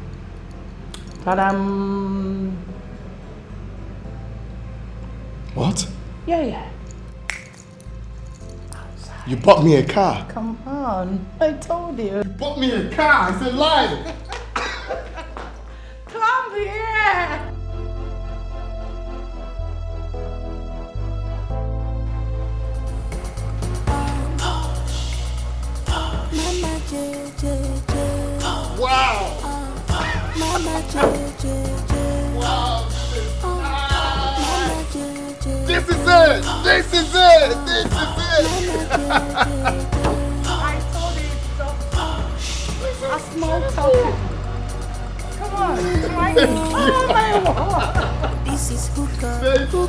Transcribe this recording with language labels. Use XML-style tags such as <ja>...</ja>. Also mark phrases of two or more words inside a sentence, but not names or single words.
<en>Ta-dam. What? Yeah. You bought me a car. Come on, I told you. You bought me a car. It's a lie. Come here. Mama J. Wow. Mama J. Wow. Mama J. This is it. This is it. This is it. I told you it's a small token. Come on, try it. Oh my God. This is hookah. Thank you.</en>